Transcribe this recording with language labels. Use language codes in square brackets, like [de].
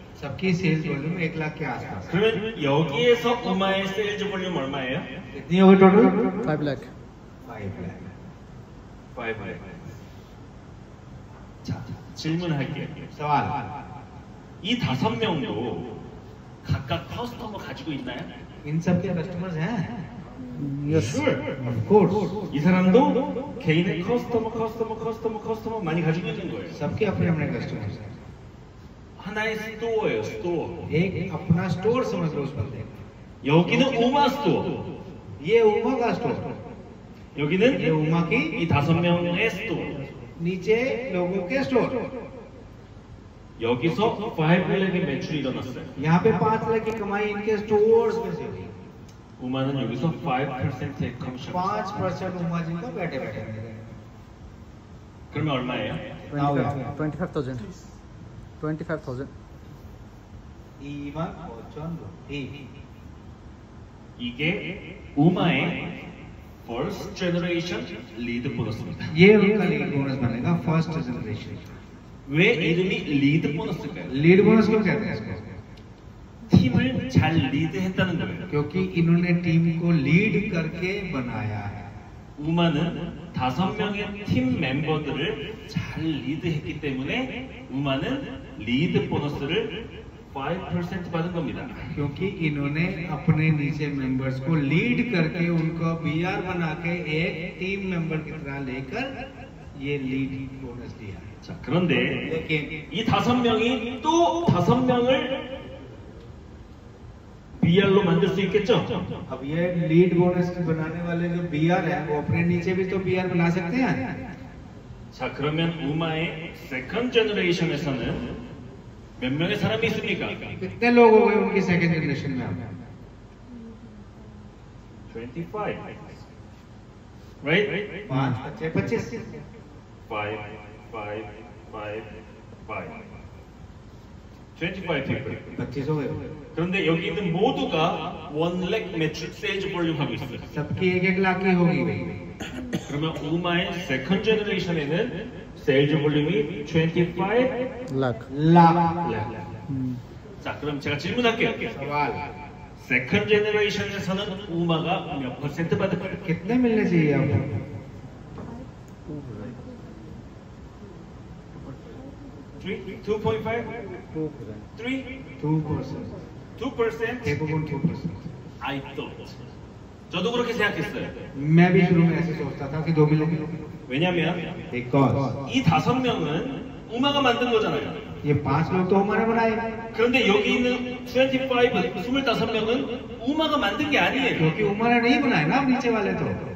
[hi] सबकी sales volume 1 lakh के आसपास। [ko] 그러면 여기에서 우마의 세일즈 볼륨 얼마예요? [hi] कितनी होगी टोटल? [en] 5 lakh. [hi] 5 लाख। [ko] 5렉. 자, 질문할게요. [hi] सवाल। [ko] 이 5명도 각각 커스터머 가지고 있나요? [hi] इन सब के कस्टमर्स हैं? [en] Yes. Of course। [ko] 이 사람도 개인의 커스터머 많이 가지고 있는 거예요. [hi] सबके अपने अपने कस्टमर्स हैं। [ko] 하나의 스토어예요, 스토어. [hi] एक अपना स्टोर समझ लो उस बंदे का। [ko] 여기는 우마 스토어. [hi] ये उमा का स्टोर, [ko] 여기는 [hi] ये उमा की, [ko] 이 5명의 스토어. [hi] नीचे लोगों के स्टोर। [ko] 여기서 5렉의 매출이 일어났어요. [hi] यहाँ पे 5 लाख की कमाई इनके स्टोर्स में से हुई। [ko] 우마는 여기서 5%의 커미션. [hi] 5% उमा जी का बैठे बैठे [ko] 그러면 얼마예요? 25,000. 25,000. 이만 5천 이게 우마의 first generation 리드 보너스입니다. [hi] ये उनका लीड बोनस बनेगा फर्स्ट जनरेशन। [ko] 왜 이름이 리드 보너스일까요? [hi] लीड बोनस क्यों कहते हैं इसको? [ko] 팀을 잘 리드했다는 거예요. [hi] क्योंकि इन्होंने टीम को लीड करके बनाया है। [ko] 우마는 5명의 팀 멤버들을 잘 리드했기 때문에 우마는 리드 보너스를 5% 받은 겁니다. [hi] क्योंकि इन्होंने अपने नीचे मेंबर्स को लीड करके उनको बीआर बना के एक टीम मेंबर की तरह लेकर ये लीड बोनस दिया। [ko] 자, 그런데 [hi] लेकिन [ko] 이 5명이 또 5명을 BR로 만들 수 있겠죠? [hi] अब ये लीड बोनस बनाने वाले जो बीआर है वो अपने नीचे भी तो बीआर बना सकते हैं। [ko] 자, 그러면 우마의 세컨드 제너레이션에서는 몇 명의 사람이 있습니까? [hi] कितने लोग हो गए उनकी सेकंड जनरेशन में? [en] 25. Right? 5 25 5, 5, 5, 5. 25 people. [hi] 25 हो गए। [ko] 그런데 여기 있는 모두가 1렉 매출 세일즈 볼륨 하고 있어요. [hi] सबकी 1-1 लाख की होगी भाई। [ko] 그러면 우마의 세컨드 제너레이션에는 세일즈 볼륨이 25 [en] Lakh. [hi] लाख। [ko] 자, 그럼 제가 질문할게요. [hi] सवाल [ko] 세컨드 제너레이션에서는 우마가 몇 퍼센트 받을까요? [hi] कितने मिलने चाहिए आपको? 3? 2.5? 2%. 3? 2%। 2%? [ko] 대부분 2%। [en] I thought. [ko] 저도 그렇게 생각했어요. [hi] मैं भी शुरू में ऐसे सोचता था कि 2 मिलेंगे। [ko] 왜냐면 [en] Because [ko] 이 5명은 우마가 만든 거잖아요. [hi] ये 5 लोग तो हमारे बनाए, [ko] 그런데 여기 있는 25명은 우마가 만든 게 아니에요. [hi] क्योंकि उमर नहीं बनाए ना नीचे वाले तो।